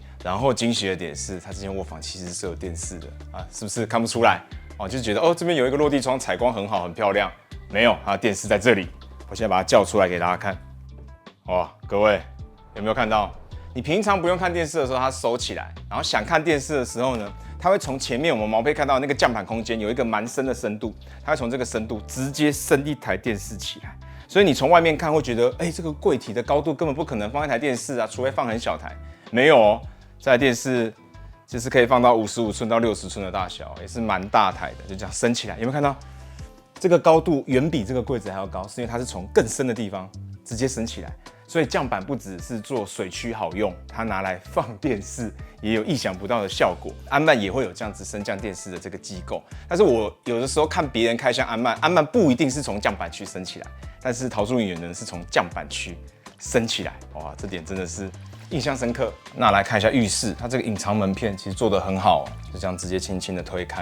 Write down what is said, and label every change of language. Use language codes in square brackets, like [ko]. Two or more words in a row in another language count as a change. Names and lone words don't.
[zh] 然後驚喜的點是，它這間臥房其實是有電視的啊，是不是看不出來？就覺得這邊有一個落地窗，採光很好，很漂亮。沒有，它的電視在這裡，我現在把它叫出來給大家看。哇，各位有沒有看到？你平常不用看電視的時候，它收起来，然後想看電視的時候呢，它会從前面我們毛坯看到的那個降板空間有一個蠻深的深度，它會從這個深度直接升一台電視起來，所以你從外面看會覺得，這個櫃體的高度根本不可能放一台電視啊，除非放很小台。沒有哦，這台電視就是可以放到55寸到60寸的大小，也是蠻大台的，就這樣升起来，有沒有看到？這個高度遠比這個櫃子還要高，是因為它是從更深的地方直接升起來。所以降板不只是做水區好用，它拿來放電視也有意想不到的效果。安曼也會有這樣子升降電視的這個機構，但是我有的時候看別人開箱安曼不一定是從降板區升起來，但是陶朱隱園呢是從降板區升起來，哇，這點真的是印象深刻。那來看一下浴室，它這個隱藏門片其實做得很好，就這樣直接輕輕的推開。